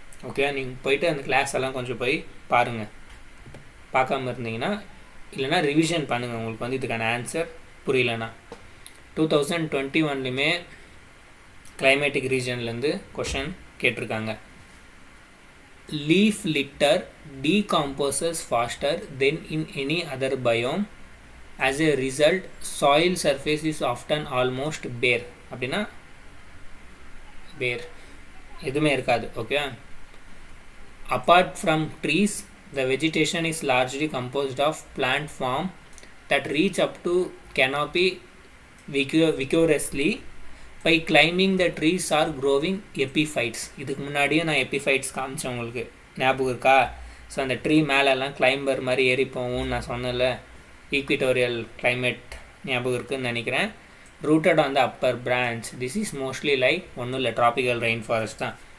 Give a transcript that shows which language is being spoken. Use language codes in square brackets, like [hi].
[ta] Okay, நீங்கள் போயிட்டு அந்த கிளாஸ் எல்லாம் கொஞ்சம் போய் பாருங்கள். பார்க்காம இருந்தீங்கன்னா இல்லைனா ரிவிஷன் பண்ணுங்கள், உங்களுக்கு வந்து இதுக்கான ஆன்சர் புரியலனா. 2021லையுமே கிளைமேட்டிக் ரீஜன்லேருந்து கொஷன் கேட்டிருக்காங்க. [en] Leaf litter decomposes faster than in any other biome. As a result, soil surface is often almost bare. [ta] அப்படின்னா bare எதுவுமே இருக்காது. [en] Okay, apart from trees, the vegetation is largely composed of plant form that reach up to canopy vigorously by climbing the trees or growing epiphytes. [ta] இதுக்கு முன்னாடியே நான் epiphytes காமிச்சேன், உங்களுக்கு ஞாபகம் இருக்கா? ஸோ அந்த ட்ரீ மேலெல்லாம் கிளைம்பர் மாதிரி ஏறி போகும் நான் சொன்னல, ஈக்விட்டோரியல் கிளைமேட் ஞாபகம் இருக்குதுன்னு நினைக்கிறேன். [en] Rooted on the upper branch. This is mostly like [ta] ஒன்றும் இல்லை, [en] Tropical rain forest தான்.